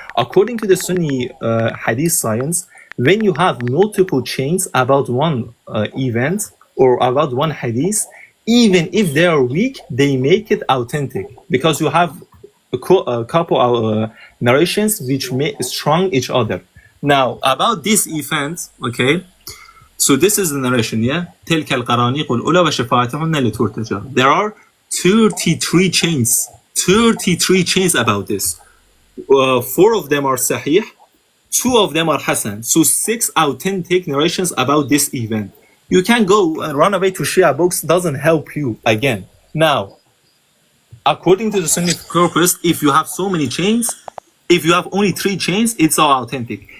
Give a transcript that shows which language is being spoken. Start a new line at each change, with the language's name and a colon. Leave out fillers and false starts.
English: According to the Sunni Hadith science, when you have multiple chains about one event or about one Hadith, even if they are weak, they make it authentic because you have a couple narrations which make strong each other. Now, about this event, okay, so this is the narration, yeah?
Arabic: تلك القرانيق الأولى وشفاعتهن لترتجى.
English: There are 33 chains. 33 chains about this. 4 of them are Sahih, 2 of them are Hasan. So 6 authentic narrations about this event. You can go and run away to Shia books, doesn't help you again. Now, according to the Sunni corpus, if you have so many chains, if you have only 3 chains, it's all authentic.